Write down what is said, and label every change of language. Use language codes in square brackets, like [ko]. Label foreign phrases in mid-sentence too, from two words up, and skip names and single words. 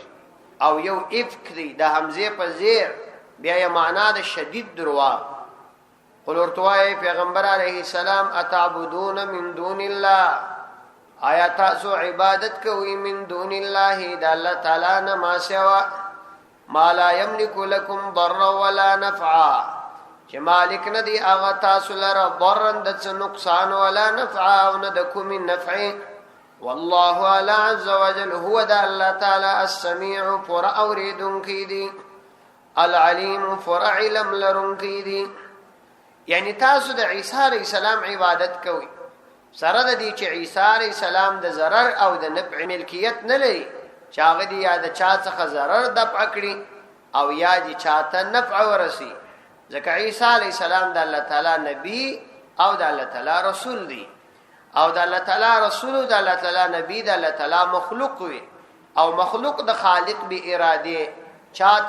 [ps] او یو افک دی د حمزې په زیر، بیا یې معنا د شدید درواغ. قل ورته وایي پیغمبر [ar] علیه السلام اتعبدون من دون الله، [ps] آیا تاسو عبادت کوئ [ar] من دون الله [ps] د الله تعالی نه ما سوا، [ar] ما لا یملک لکم ضرا ولا نفعا، [ps] چې مالک نه دی هغه تاسو لره ضرا د څه نقصان [ar] ولا نفعا [ps] او نه د کومې نفع. [ar] والله اعلی عز وجل هو [ps] د الله تعالی السمیع پوره اورېدونکی دی، العلیم پوره علم لرونکی دی. یعنی تاسو د عیسی [ar] علیه السلام [ps] عبادت کوئ سره د دې چې عیسی [ar] علیه السلام [ps] د ضرر او د نفع ملکیت نه لري چې هغه دې یا د چا څخه ضرر دفع کړي او یا دې چاته نفع ورسي ځکه عیسی علیه السلام د الله تعالی نبی او د الله تعالی رسول دی او د الله تعالی رسول او د الله تعالی نبی د الله تعالی مخلوق وي او مخلوق د خالق به اراده چاته